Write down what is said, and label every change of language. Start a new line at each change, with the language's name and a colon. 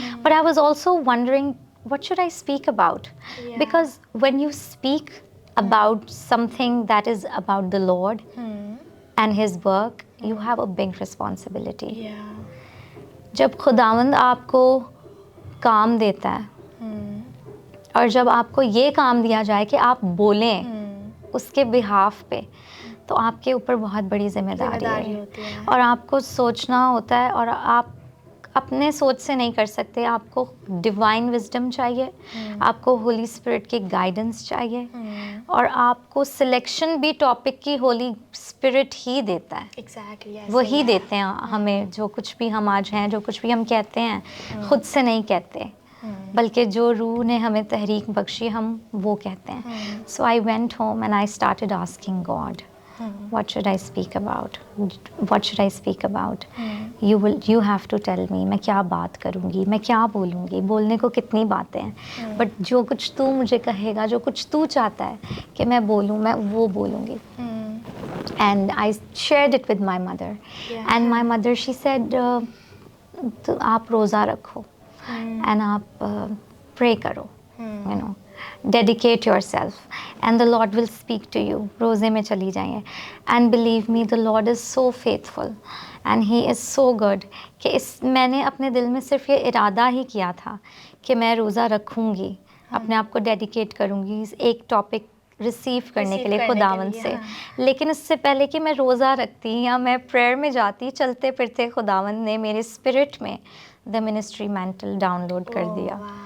English: But I was also wondering, what should I speak about? Because when you speak about something that is about the Lord and His work, you have a big responsibility.
Urdu: جب خداوند آپ کو کام دیتا ہے اور جب آپ کو یہ کام دیا جائے کہ آپ بولیں اس کے بہاف پہ، تو آپ کے اوپر بہت بڑی ذمہ داری ہے اور آپ کو سوچنا ہوتا ہے، اور آپ اپنے سوچ سے نہیں کر سکتے. آپ کو ڈیوائن وزڈم چاہیے، آپ کو ہولی اسپرٹ کی گائیڈنس چاہیے، اور آپ کو سلیکشن بھی ٹاپک کی ہولی اسپرٹ ہی دیتا ہے. وہی دیتے ہیں ہمیں. جو کچھ بھی ہم آج ہیں، جو کچھ بھی ہم کہتے ہیں، خود سے نہیں کہتے، بلکہ جو روح نے ہمیں تحریک بخشی ہم وہ کہتے ہیں.
English: So I went home and I started asking God, what should I speak about? What should I speak about? You have to tell me.
Urdu: میں کیا بات کروں گی، میں کیا بولوں گی. بولنے کو کتنی باتیں ہیں، بٹ جو کچھ تو مجھے کہے گا، جو کچھ تو چاہتا ہے کہ میں بولوں، میں وہ بولوں گی.
English: And I shared it with my mother. And my mother, she said,
Urdu: آپ روزہ رکھو and آپ pray کرو,
English: dedicate yourself and the Lord will speak to you.
Urdu: روزے میں چلی جائیں.
English: And believe me, the Lord is so faithful and He is so good
Urdu: کہ میں نے اپنے دل میں صرف یہ ارادہ ہی کیا تھا کہ میں روزہ رکھوں گی، اپنے آپ کو ڈیڈیکیٹ کروں گی ایک ٹاپک ریسیو کرنے کے لیے خداوند سے. لیکن اس سے پہلے کہ میں روزہ رکھتی یا میں پریئر میں جاتی، چلتے پھرتے خداوند نے میرے اسپرٹ میں the ministry mental down load کر دیا.